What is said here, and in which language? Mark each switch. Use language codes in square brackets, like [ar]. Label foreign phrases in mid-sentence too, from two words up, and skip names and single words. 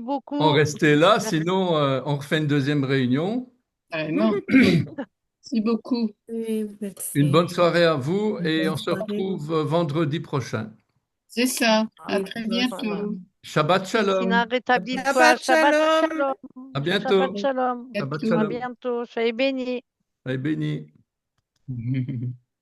[fr] en beaucoup. rester là, Merci. sinon on refait une deuxième réunion. Carrément. Merci beaucoup. Oui, Une bonne merci. soirée à vous et Bonne on se soirée. retrouve vendredi prochain. C'est ça. À Ah, Oui, très voilà. bientôt. Shabbat Christina, Shalom. rétablis-toi. Shabbat Shabbat shalom. shalom. À Shabbat bientôt. shalom. Shabbat Bientôt. À Shalom. bientôt. Soyez bénis. Soyez bénis.